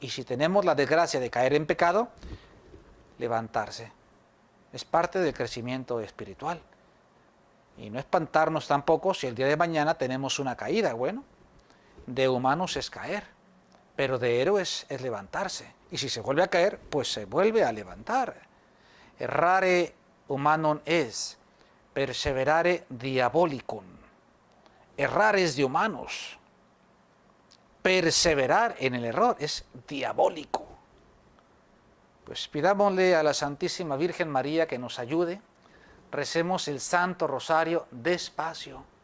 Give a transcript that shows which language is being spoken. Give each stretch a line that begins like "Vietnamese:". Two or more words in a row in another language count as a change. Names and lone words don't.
Spanish: Y si tenemos la desgracia de caer en pecado, levantarse. Es parte del crecimiento espiritual. Y no espantarnos tampoco si el día de mañana tenemos una caída. Bueno, de humanos es caer, pero de héroes es levantarse. Y si se vuelve a caer, pues se vuelve a levantar.
Latin: Errare humanum es, perseverare diabolicum.
Spanish: Errar es de humanos. Perseverar en el error es diabólico. Pues pidámosle a la Santísima Virgen María que nos ayude. Recemos el Santo Rosario despacio.